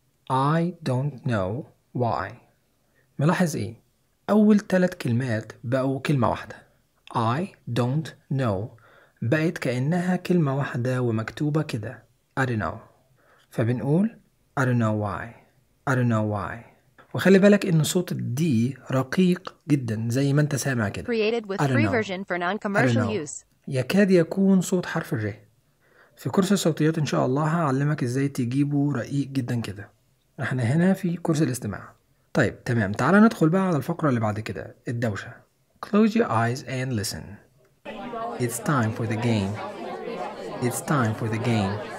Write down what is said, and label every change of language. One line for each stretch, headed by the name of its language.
English: I don't know why.
Arabic: ملاحظ ايه؟ اول ثلاث كلمات بقوا كلمة واحدة.
English: I don't know
Arabic: بقت كأنها كلمة واحدة ومكتوبة كده I don't know فبنقول
English: I don't know why I don't know why
Arabic: وخلي بالك ان صوت الدي رقيق جدا زي ما انت سامع كده
English: Created with free version for non-commercial use
Arabic: يكاد يكون صوت حرف الري في كورس الصوتيات ان شاء الله هعلمك ازاي تجيبه رقيق جدا كده احنا هنا في كورس الاستماع طيب تمام تعال ندخل بقى على الفقرة اللي بعد كده الدوشة
English: Close your eyes and listen. It's time for the game. It's time for the game.